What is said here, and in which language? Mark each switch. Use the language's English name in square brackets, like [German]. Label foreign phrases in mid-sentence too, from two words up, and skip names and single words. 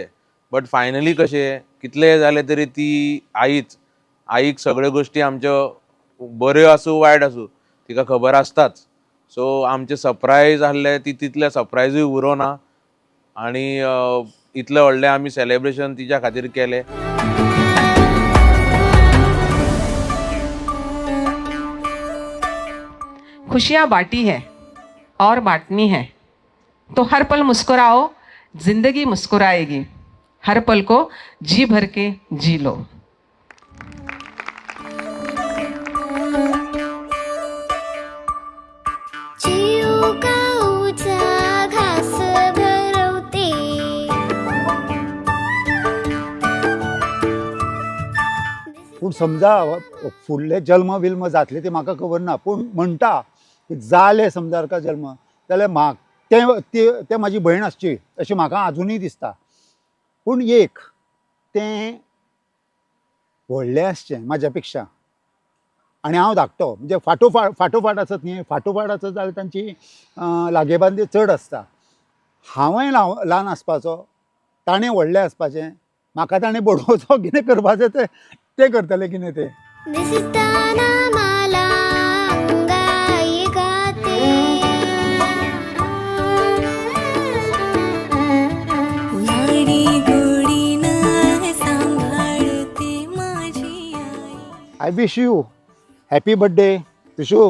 [English] But finally [Konkani] कशें कितलें जालें तरी ती आईक सगळ्यो गोश्टी आमच्यो बऱ्यो आसूं वायट आसूं तिका खबर आसताच. सो आमचे सरप्रायज आहले ती तितले सरप्रायजूय उरोना आणि इतलें व्हडलें आमी सेलेब्रेशन तिच्या खातीर केलें. [Hindi] खुशियाँ बांटी है और बांटनी है तो हर पल मुस्कुराओ, जिंदगी मुस्कुराएगी. हर पल को जी भर के जी लो. [Marathi] घास भरवते [Konkani] पूण समजा फुडले जल्म बिल्म जातले ते म्हाका खबर ना, पूण म्हणटा की जाले समजा का जल्म जाल्यार ते म्हाजी भयण आसची अशें म्हाका आजुनूय दिसता. पूण एक तें व्हडलें आसचें म्हाज्या पेक्षा आनी हांव धाकटो म्हणजे फाटोफाट आसत न्ही, फाटोफाट आसत जाल्यार तांची लागेबांदी चड आसता. हांवय ल्हान आसपाचो, ताणें व्हडलें आसपाचें, म्हाका ताणें बडोवचो कितें करपाचें तें करतलें कितें तें. [Marathi] दिसताना मला अंगाई गाते लाडी गोडीनं सांभाळते माझी आई. [English] I wish you happy birthday Vishu.